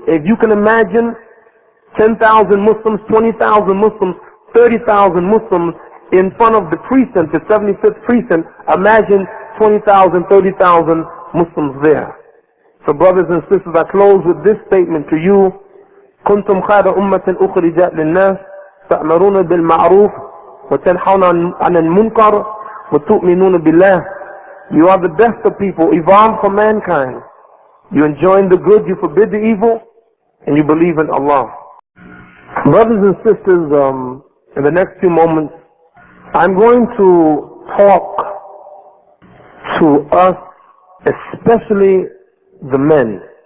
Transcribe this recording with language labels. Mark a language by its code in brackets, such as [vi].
[en] If you can imagine 10,000 Muslims, 20,000 Muslims, 30,000 Muslims in front of the precinct, the 75th precinct, imagine 20,000, 30,000 Muslims there. So brothers and sisters, I close with this statement to you. [ar] كنتم خير أمة أخرجت للناس تأمرون بالمعروف وتنحون عن المنكر وتؤمنون بالله. [en] You are the best of people, evolved for mankind. You enjoin the good, you forbid the evil, and you believe in Allah. Brothers and sisters, in the next few moments, I'm going to talk to us, especially the men.